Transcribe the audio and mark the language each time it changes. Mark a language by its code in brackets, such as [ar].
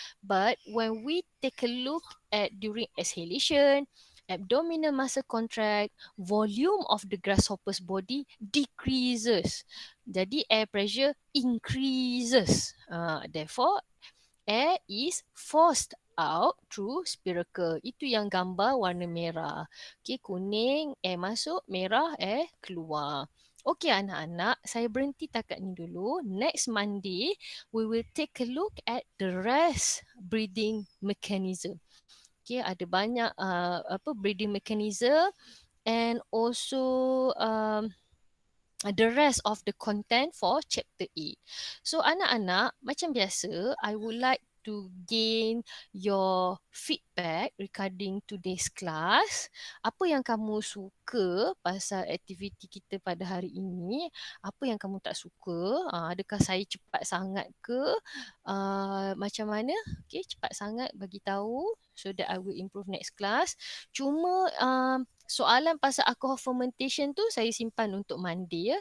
[en] But when we take a look at during exhalation, abdominal muscle contract, volume of the grasshopper's body decreases. [ms] Jadi [en] air pressure increases. Therefore, air is forced out through spiracle. [ms] Itu yang gambar warna merah. Okay, kuning air masuk, merah air keluar. Okay anak-anak, saya berhenti takat ni dulu. [en] Next Monday, we will take a look at the rest breathing mechanism. Okay, [ms] ada banyak [en] breathing mechanism and also the rest of the content for chapter 8. So [ms] anak-anak, macam biasa, [en] I would like to gain your feedback regarding today's class. [ms] Apa yang kamu suka pasal aktiviti kita pada hari ini? Apa yang kamu tak suka? Adakah saya cepat sangat ke? Macam mana? [en] Okay, [ms] cepat sangat bagi tahu [en] so that I will improve next class. [ms] Cuma soalan pasal alcohol fermentation tu saya simpan untuk Monday ya.